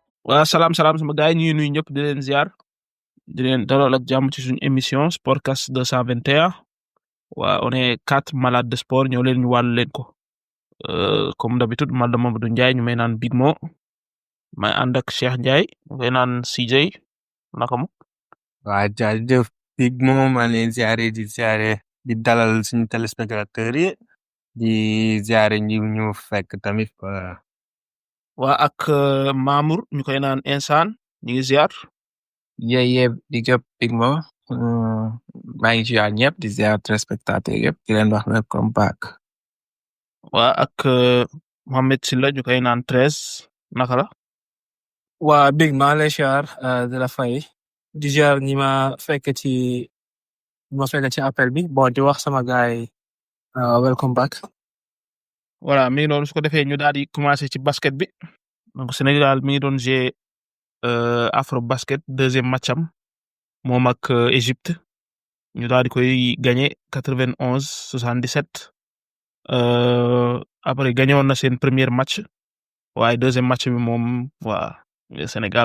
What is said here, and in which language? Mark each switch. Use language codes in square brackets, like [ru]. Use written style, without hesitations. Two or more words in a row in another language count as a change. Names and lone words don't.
[wo] waa salaam salaam sama gars yi ñu ngi nuyu ñëpp di leen ziar di leen dalal ak jàmm ci suñu émission Sportcast 221 waa [fr] on est quatre malades de sport [wo] ñëw leen ñu wàllu leen ko [fr] comme d'habitude [wo] man la Mamadou Ndiaye ñu may naan Big Mo may ànd ak Cheikh Ndiaye ñu koy naan CJ naka mu. waa jaajëf Big Mo maa ngi leen ziare di dalal suñu téléspectateurs yi di ziare ñu fekk tamit. waa ak Mamour ñu koy naan Insaan ñu ngi ziar. yee big up Big Mo maa ngi ziar ñëpp di ziar téléspectateurs yëpp di leen wax [en] welcome back. [wo] waa ak Mohamed Silla ñu koy naan 13 naka la. waa Big maa lay ziar de la fay di ziar ñi ma fekk ci appel bi bon di wax sama gaay [en] welcome back. [wo] voilà mi ngi doon su ko defee ñu daal di commencer ci basket bi donc Sénégal mi ngi doon jouer Afro basket [fr] deuxième match [wo] am moom ak Égypte ñu daal di koy gagné 91-77 après gagné woon na seen [fr] premier match [wo] waaye [fr] deuxième match [wo] bi moom waa Sénégal